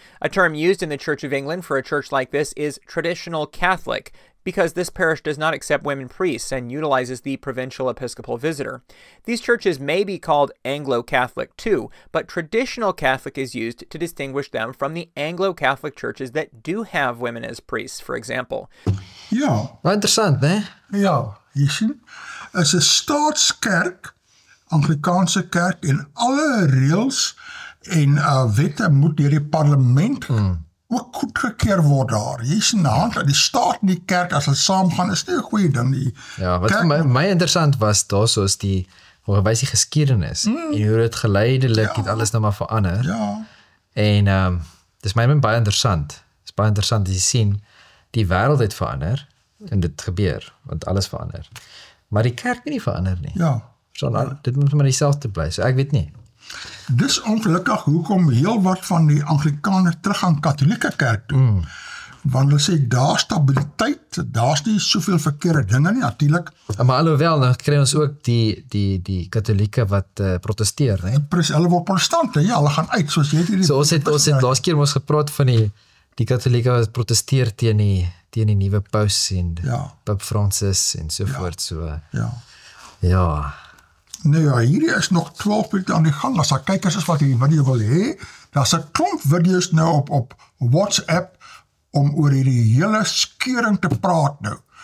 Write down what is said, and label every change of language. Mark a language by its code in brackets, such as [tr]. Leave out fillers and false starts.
[en] A term used in the Church of England for a church like this is traditional Catholic, because this parish does not accept women priests and utilizes the provincial episcopal visitor. These churches may be called Anglo-Catholic too, but traditional Catholic is used to distinguish them from the Anglo-Catholic churches that do have women as priests, for example. [af] Ja. Wat interessant, né? Ja, jy sien, is 'n staatskerk, Anglikaanse kerk, en alle reëls en wette moet deur die parlement ook goedgekeur word daar. Jy sien, die staat en die kerk, as hulle saamgaan, is nie 'n goeie ding nie. Ja, wat vir my interessant was, daar soos die, hoe gewys die geskiedenis, en hoe dit geleidelik het alles nou maar verander. Ja. En dis my baie interessant. Dis baie interessant as jy sien, die wêreld het verander, en dit gebeur, want alles verander. Maar die kerk het nie verander nie. Ja. So, dit moet maar dieselfde bly, so ek weet nie. Dis ongelukkig hoekom heel wat van die Anglikane teruggaan Katholieke kerk toe. Want hulle sê, daar stabiliteit, daar's nie soveel verkeerde dinge nie, natuurlik. Maar alhoewel, dan kry ons ook die katholieke wat protesteer, né? Hulle word protestante, ja, hulle gaan uit, soos jy hierdie... So ons het laas keer ons gepraat van die katholieke wat protesteer teen die nuwe paus en Pope Francis en so voort, so. Ja. Nou ja, hierdie is nog 12 punte aan die gang, as daar kykers is wat jy wil hê, daar's 'n klomp video's nou op WhatsApp, om oor hierdie hele skeuring te praat nou.